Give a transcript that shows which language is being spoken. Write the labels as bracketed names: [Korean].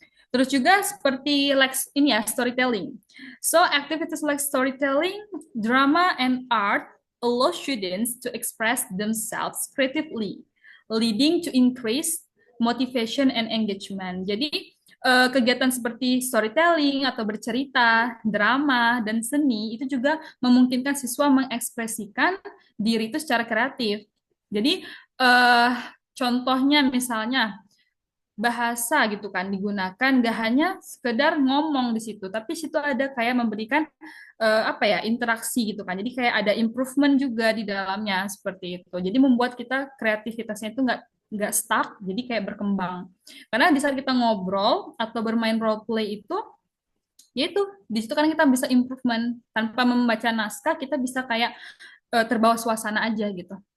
[Indonesian] Terus juga seperti like ini ya storytelling. [English] So activities like storytelling, drama, and art allow students to express themselves creatively, leading to increased motivation and engagement. [Indonesian] Jadi kegiatan seperti storytelling atau bercerita, drama, dan seni itu juga memungkinkan siswa mengekspresikan diri itu secara kreatif. Jadi eh, contohnya misalnya bahasa gitu kan digunakan gak hanya sekedar ngomong di situ tapi situ ada kayak memberikan apa ya interaksi gitu kan jadi kayak ada improvement juga di dalamnya seperti itu jadi membuat kita kreativitasnya itu nggak stuck jadi kayak berkembang karena di saat kita ngobrol atau bermain role play itu yaitu di situ kan kita bisa improvement tanpa membaca naskah kita bisa kayak terbawa suasana aja gitu.